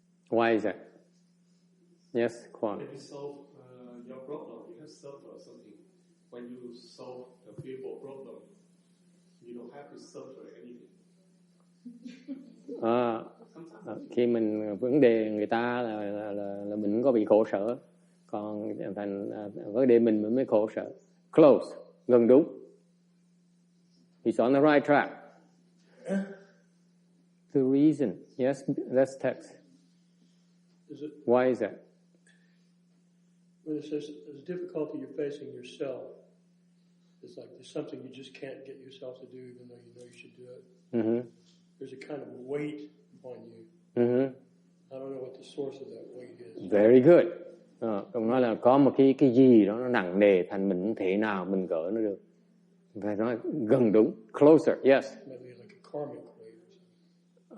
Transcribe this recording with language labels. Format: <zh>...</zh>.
<en>Why is that? Yes, Kwan. When you solve your problem, you have suffered something. When you solve the people's problem, you don't have to suffer anything.</en> <vi>Khi mình vấn đề người ta là mình không có bị khổ sở, còn thành vấn đề mình mới khổ sở.</vi> <en>Close,</en> <vi>gần đúng.</vi> <en>He's on the right track. The reason, yes, that's text. Why is that? When it says there's difficulty you're facing yourself, it's like there's something you just can't get yourself to do, even though you know you should do it. Mm-hmm. There's a kind of weight on you. Mm-hmm. I don't know what the source of that weight is. Very good.</en> <vi>Ông nói là có một cái gì đó nó nặng nề, thành mình không thể nào mình gỡ nó được. Phải nói gần đúng.</vi> <en>Closer, yes. Maybe like a karmic weight or</en>